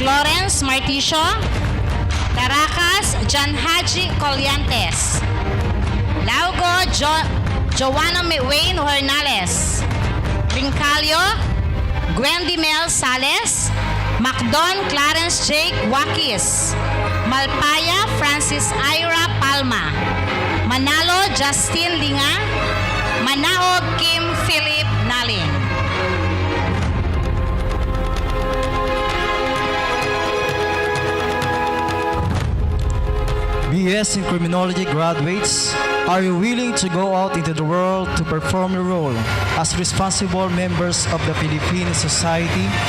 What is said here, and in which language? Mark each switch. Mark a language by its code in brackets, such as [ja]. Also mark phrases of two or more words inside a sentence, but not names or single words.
[en] Lawrence Marticio, Caracas John Haji Colliantes, Laugo Joanna Wayne Hernales, Rincalio Gwendy Mel Sales, Macdon Clarence Jake Wakis, Malpaya Francis Ira Palma, Manalo Justin Linga, Manaog Kim Philip Naling. BS in Criminology graduates, are you willing to go out into the world to perform your role as responsible members of the Philippine society?